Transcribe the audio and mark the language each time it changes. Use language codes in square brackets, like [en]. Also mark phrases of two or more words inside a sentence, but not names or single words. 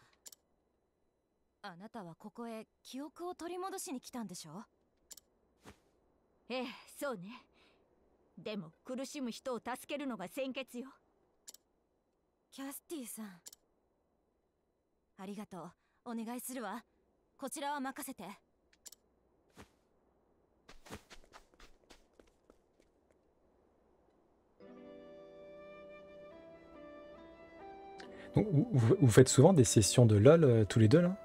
[ja] あなたはここへ記憶を取り戻しに来たんでしょ？ええ、そうね。でも苦しむ人を助けるのが先決よ。キャスティさん、ありがとう。お願いするわ。こちらは任せて。 [fr] Donc, vous faites souvent des sessions de LoL tous les deux là?